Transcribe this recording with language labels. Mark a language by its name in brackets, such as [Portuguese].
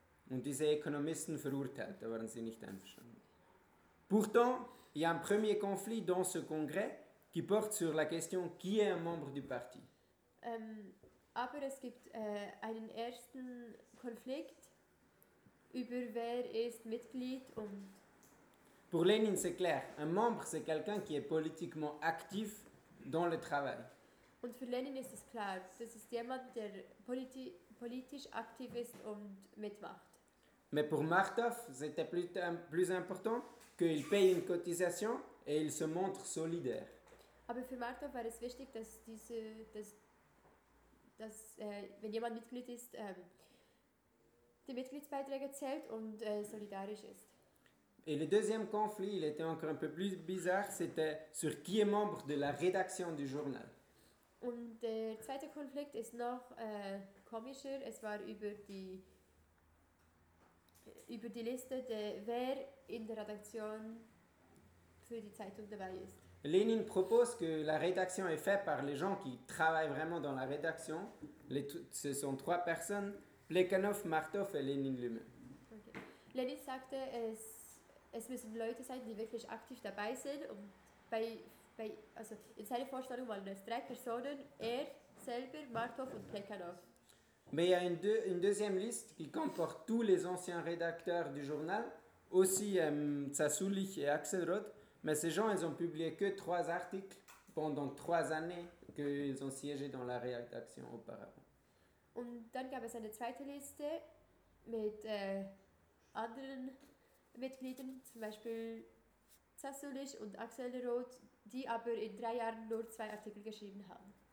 [German] Und diese Ökonomisten verurteilt, da waren sie nicht einverstanden. [French] Pourtant, il y a un premier conflit dans ce congrès qui porte sur la question qui est un membre du parti. [German] Aber es gibt einen ersten Konflikt über wer ist Mitglied und. [French] Pour Lénine, c'est clair. Un membre, c'est quelqu'un qui est politiquement actif dans le travail. [German] Und für Lénine ist es klar, das ist jemand, der politisch aktiv ist und mitmacht. [French] Mais pour Martov, c'était plus important qu'il paye une cotisation et il se montre solidaire. [German] Aber für Martov war es wichtig, dass diese. Dass wenn jemand Mitglied ist, die Mitgliedsbeiträge zählt und solidarisch ist. [French] Et le deuxième conflit, il était encore un peu plus bizarre, c'était sur qui est membre de la rédaction du journal. [German] Und der zweite Konflikt ist noch komischer, es war über die Liste, wer in der Redaktion für die Zeitung dabei ist. [French] Lénine propose que la rédaction est faite par les gens qui travaillent vraiment dans la rédaction. Ce sont trois personnes, Plekhanov, Martov et Lénine lui-même. Okay. [German] Lénine sagte, es müssen Leute sein, die wirklich aktiv dabei sind, und bei Bei, also in seiner Vorstellung waren es drei Personen, er selber, Martov und Plekhanov. [French] Mais il y a une deuxième liste qui comporte tous les anciens rédacteurs du journal, aussi Tsassoulich et Axelrod, mais ces gens, ils ont publié que trois articles pendant trois années qu'ils ont siégé dans la rédaction auparavant. [German] Und dann gab es eine zweite Liste mit anderen Mitgliedern, zum Beispiel Tsassoulich und Axelrod, die aber in drei Jahren nur zwei Artikel geschrieben haben.